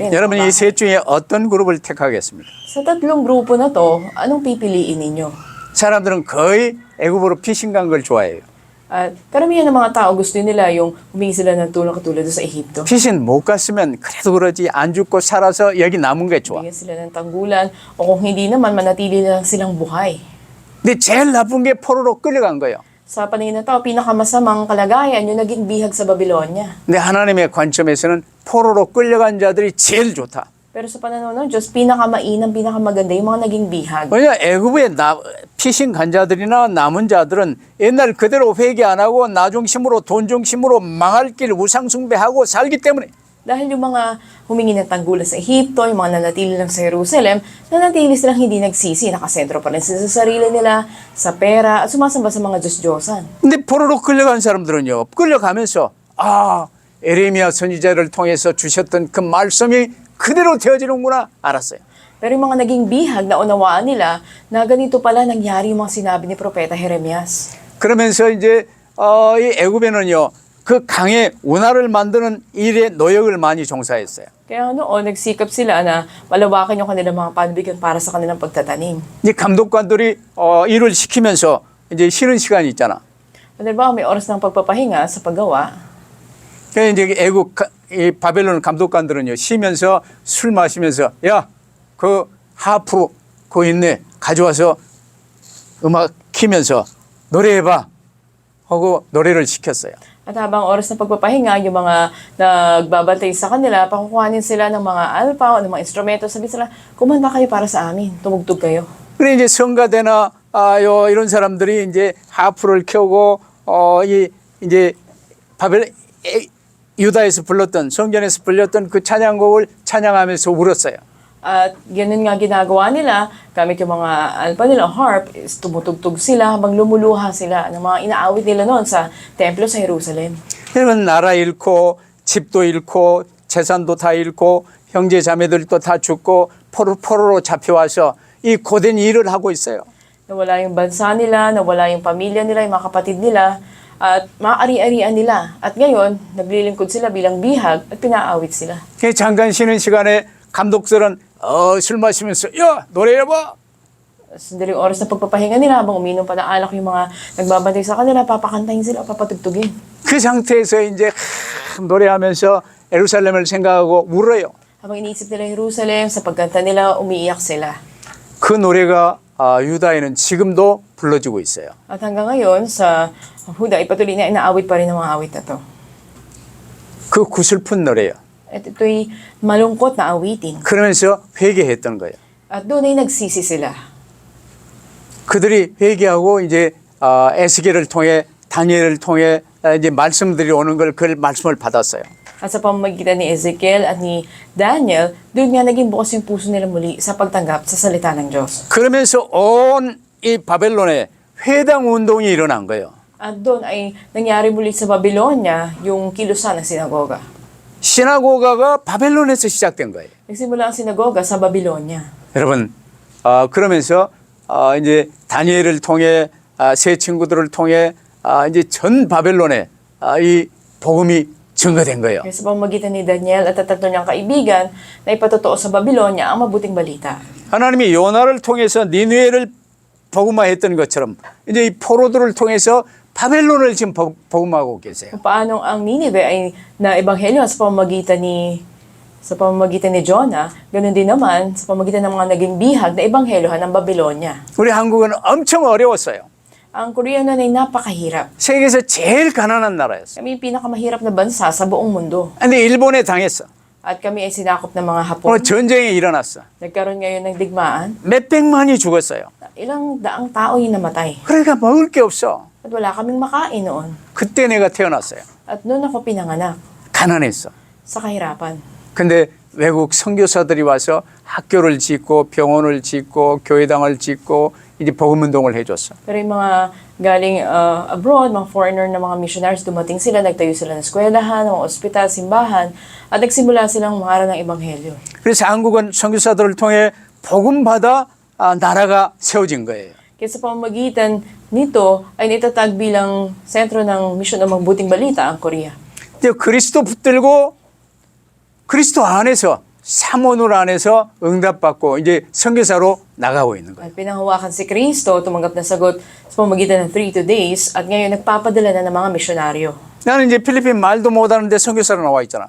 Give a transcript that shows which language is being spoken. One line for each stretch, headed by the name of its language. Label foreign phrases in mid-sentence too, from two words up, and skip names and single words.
Korean: 여러분 이 셋 중에 어떤 그룹을 택하겠습니까?
Filipino: Sa tatlong grupo na to, anong pipiliin ninyo?
Korean: 사람들은 거의 애굽으로 피신 간 걸 좋아해요.
Filipino: At karamihan ng mga tao gusto nila yung humingi sila ng tulong katulad doon sa Ehipto.
Korean: 피신 못 갔으면 그래도 그러지 안 죽고 살아서 여기 남은 게 좋아.
Filipino: Bigyan sila ng tanggulan o kung hindi naman manatili na lang silang buhay.
Korean: 근데 제일 나쁜 게 포로로 끌려간 거예요.
Filipino: Sa paningin ng tao, pinakamasamang kalagayan yung naging bihag sa Babylonia.
Korean: 근데 하나님의 관점에서는 포로로 끌려간 자들이 제일 좋다.
Filipino: Pero sa pananaw ng Diyos, pinakamainam, pinakamaganda yung mga naging bihag.
Korean: 왜냐 애굽에 피신 간 자들이나 남은 자들은 옛날 그대로 회개 안 하고 나 중심으로 돈 중심으로 망할 길 우상 숭배하고 살기 때문에
Filipino: Dahil yung mga humingi ng tanggulan sa Ehipto, yung mga nanatili lang sa Jerusalem, nanatili silang hindi nagsisi, nakasentro pa rin sila sa sarili nila, sa pera, at sumasamba sa mga Diyos-Diyosan.
Korean: 근데 포로로 끌려간 사람들은요 끌려가면서 에레미야 선지자를 통해서 주셨던 그 말씀이 그대로 되어지는구나 알았어요.
Filipino: Pero yung mga naging bihag na unawaan nila na ganito pala nangyari yung mga sinabi ni Propeta Jeremias.
Korean: 그러면서 이제 이 애굽에는요 그 강에 운하를 만드는 일에 노역을 많이 종사했어요.
Filipino: Kaya noon, nagsikap sila na malawakan yung kanilang mga panbigan para sa kanilang pagtatanim.
Korean: 이 감독관들이 일을 시키면서 이제 쉬는 시간이 있잖아.
Filipino: Halimbawa, may oras ng pagpapahinga sa paggawa.
Korean: 그래서 이제 애굽 이 바벨론 감독관들은요 쉬면서 술 마시면서 야 그 하프 그거 있네 가져와서 음악 키면서 노래해봐 하고 노래를 시켰어요.
Filipino: At habang oras ng pagpapahinga, yung mga nagbabantay sa kanila, pakukuhanin sila ng mga alpa o ng mga instrumento. Sabi sila, kumanta kayo para sa amin, tumugtog kayo.
Korean: 그래 이제 성가대나 이런 사람들이 이제 하프를 켜고 이제 유다에서 불렀던 성전에서 불렸던 그 찬양곡을 찬양하면서 울었어요.
Filipino: At ganun nga ginagawa nila, gamit yung mga alpa nila, harp, is tumutugtog sila habang lumuluha sila ng mga inaawit nila noon sa templo sa Jerusalem.
Korean: 여러분 나라 잃고 집도 잃고 재산도 다 잃고 형제 자매들도 다 죽고 포로로 잡혀와서 이 고된 일을 하고 있어요.
Filipino: Nawala yung bansa nila, nawala yung pamilya nila, yung mga kapatid nila, at maaari-arian nila. At ngayon, naglilingkod sila bilang bihag at pinaawit sila.
Korean: 잠깐 쉬는 시간에 감독들은 술 마시면서 야 노래해봐.
Filipino: Sandaling oras na pagpapahinga nila habang uminom pa ng alak yung mga nagbabantay sa kanila, papakantahin sila, papatugtugin.
Korean: 그 상태에서 이제 노래하면서 예루살렘을 생각하고 울어요.
Filipino: Habang iniisip nila Jerusalem, sa pagkanta nila, umiiyak sila.
Korean: 그 노래가 유다에는 지금도 불러지고 있어요.
Filipino: At hanggang ngayon, sa Huda, ipatuloy na inaawit pa rin ang mga awit na to.
Korean: 그 구슬픈 노래요.
Filipino: At ito'y malungkot na awitin.
Korean: 그러면서 회개했던 거예요.
Filipino: At doon ay nagsisi sila.
Korean: 그들이 회개하고 이제 에스겔을 통해 다니엘을 통해 이제 말씀들이 오는 걸 그 말씀을 받았어요.
Filipino: At sa pamamagitan ni Ezekiel at ni Daniel, doon nga naging bukas yung puso nila muli sa pagtanggap sa salita ng Diyos.
Korean: 그러면서 온 이 바벨론에 회당 운동이 일어난 거예요.
Filipino: At doon ay nangyari muli sa Babylonia yung kilusan ng sinagoga.
Korean: 시나고가가 바벨론에서 시작된 거예요.
Filipino: Nagsimula ang sinagoga sa Babylonia.
Korean: 여러분, 그러면서 이제 다니엘을 통해 세 친구들을 통해 이제 전 바벨론에 이 복음이 증거된 거예요.
Filipino: Kaya sa pamamagitan ni Daniel at tatlo niyang kaibigan na ipatotoo sa Babylonia ang mabuting balita.
Korean: 하나님이 요나를 통해서 니느웨를 복음화했던 것처럼 이제 이 포로들을 통해서 바벨론을 지금 복음하고 계세요.
Filipino: Kung paano ang Ninive ay naebanghelyo sa pamamagitan ni Jonah, ganoon din naman sa pamamagitan ng mga naging bihag na ebanghelyohan ng Babylonia.
Korean: 우리 한국은 엄청 어려웠어요.
Filipino: Ang Korea noon ay napakahirap.
Korean: 세계에서 제일 가난한 나라였어요.
Filipino: Kami yung pinakamahirap na bansa sa buong mundo.
Korean: 근데 일본에 당했어.
Filipino: At kami ay sinakop ng mga Hapon.
Korean: 오늘 전쟁이 일어났어.
Filipino: Nagkaroon ngayon ng digmaan.
Korean: 몇백만이 죽었어요.
Filipino: Ilang daang tao yung namatay.
Korean: 그러니까 먹을 게 없어.
Filipino: At wala kaming makain noon.
Korean: 그때 내가 태어났어요.
Filipino: At noon ako pinanganak
Korean: 가난했어.
Filipino: sa kahirapan.
Korean: 근데 외국 선교사들이 와서 학교를 짓고 병원을 짓고 교회당을 짓고 이제 복음 운동을 해줬어.
Filipino: Pero yung mga galing abroad, mga foreigner na mga missionaries, dumating sila, nagtayo sila ng eskwelahan, mga ospital, simbahan, at nagsimula silang mangaral ng ebanghelyo.
Korean: 그래서 한국은 선교사들을 통해 복음 받아 나라가 세워진 거예요.
Filipino: Kaya sa pamamagitan nito ay naitatag bilang sentro ng misyon ng mabuting balita ang Korea.
Korean: 이제 그리스도 붙들고 그리스도 안에서 사모늘 안에서 응답받고 이제 선교사로 나가고 있는 거예요.
Filipino: At pinanghawakan si Kristo, tumanggap na sagot sa pamamagitan ng 3 days at ngayon nagpapadala na ng mga misyonaryo.
Korean: 나는 이제 필리핀 말도 못하는데 선교사로 나와 있잖아.